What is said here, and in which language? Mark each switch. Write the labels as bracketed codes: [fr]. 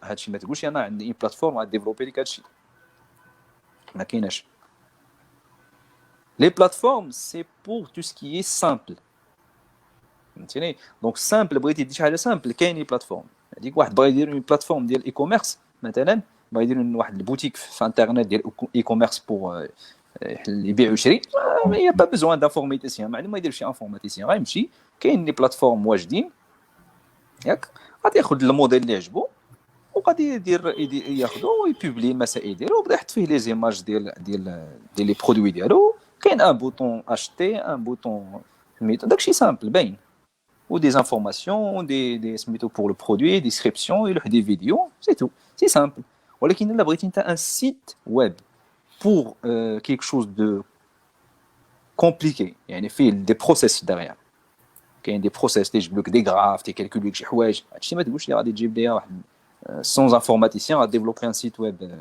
[ar] هادشي ما تقولش انا عندي بلاتفورم غاديفلوبي لك هادشي ما كايناش. [fr] Les plateformes, c'est pour tout ce qui est simple. [ar] فهمتيني دونك سامبل بغيتي دير شي حاجه سامبل كاين لي بلاتفورم. هذيك واحد بغا يدير اون بلاتفورم ديال اي كوميرس مثلا بغا يدير واحد البوتيك في انترنت ديال اي كوميرس بور يبيع ويشري ما هي با بزوان دانفورماتيسيان معلوم ما يدير شي انفورماتيسيان غيمشي كاين لي بلاتفورم واجدين ياك غادي ياخذ الموديل اللي عجبو وغادي يدير ياخذو ويبوبلي المسائل ديالو وبدا يحط فيه لي زيماج ديال لي برودوي ديالو. كاين ان بوطون اشتي ان بوطون سميتو داكشي سامبل باين [fr] ou des informations des [ar] سميتو [fr] pour le produit description et des vidéos c'est tout c'est simple. [ar] ولكن الا بغيتي انت [fr] un site web pour quelque chose de compliqué [ar] يعني فيه [fr] des process derrière [ar] كاين des process تيجيب لك des graphes تيكالكولي لك شي حوايج هادشي ما تقولش لي غادي تجيب لي واحد [fr] sans informaticien à développer un site web